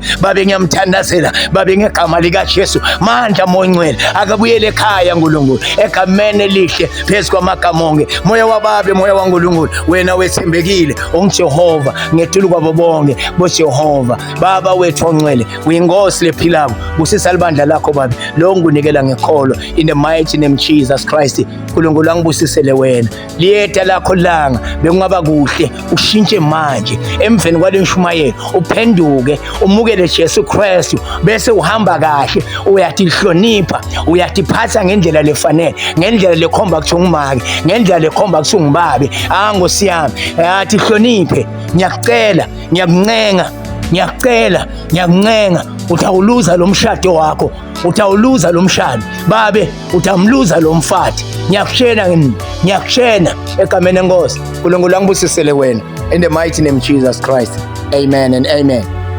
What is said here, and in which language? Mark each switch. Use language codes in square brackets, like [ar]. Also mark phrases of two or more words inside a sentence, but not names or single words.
[zu] Babe ngiyamthandazela babe ngegama lika Jesu, mandla mongcwele akabuyele ekhaya Nkulunkulu, egameni elihle phezu kwamagama onke. [ss] Moya wababe, moya waNkulunkulu, wena wethembekile onguJehova ngethulu kwabo bonke boJehova. Baba wethu ongcwele, uyinkosi lephilayo, busisa libandla lakho babe lo ngunikela ngekholo, [en] in the mighty name Jesus Christ. [ss] Nkulunkulu angibusisele wena liyeta lakho langa, bekungaba kuhle ushintshe manje emveni kwale nshumayelo, uphenduke umukele Jesu Kristu, bese uhamba kahle, uyatihlonipha, uyatiphatha ngendlela lefanele, ngendlela lekhomba kuthi ungumake, ngendlela lekhomba kuthi ungubabe. Nkosi yami, tihloniphe, ngiyacela, ngiyakuncenga, ngiyakuncenga, utawuluza lo mshado wakho, utawuluza lo mshado babe, utamluza lo mfati. Ngiyakushena egameni leNkosi. Nkulunkulu angibusisele wena, [en] in the mighty name of Jesus Christ. Amen and amen.